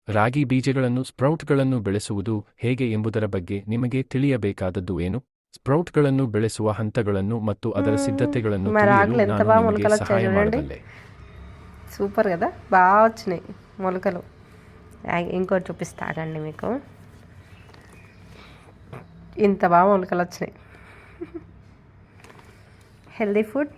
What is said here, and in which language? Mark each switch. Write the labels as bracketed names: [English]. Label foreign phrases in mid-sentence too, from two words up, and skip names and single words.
[Kannada] ರಾಗಿ ಬೀಜಗಳನ್ನು ಸ್ಪ್ರೌಟ್ಗಳನ್ನು ಬೆಳೆಸುವುದು ಹೇಗೆ ಎಂಬುದರ ಬಗ್ಗೆ ನಿಮಗೆ ತಿಳಿಯಬೇಕಾದದ್ದು ಏನು? ಸ್ಪ್ರೌಟ್ಗಳನ್ನು ಬೆಳೆಸುವ ಹಂತಗಳನ್ನು ಮತ್ತು ಅದರ ಸಿದ್ಧತೆಗಳನ್ನು [Telugu] రాగులు [Kannada] ತಿಳಿಯಲು [Telugu] ఎంత [Kannada] ನಾನು [Telugu] బాగా [Kannada] ನಿಮಗೆ [Telugu] మొలకలు వచ్చాయి [Kannada] సహాయ [Telugu] చూడండి. [Kannada] ಮಾಡಬಲ್ಲೆ. [Telugu] సూపర్ కదా, బాగా వచ్చినాయి మొలకలు. ఇంకోటి చూపిస్తానండి మీకు, ఇంత బాగా మొలకలు వచ్చినాయి. హెల్దీ ఫుడ్.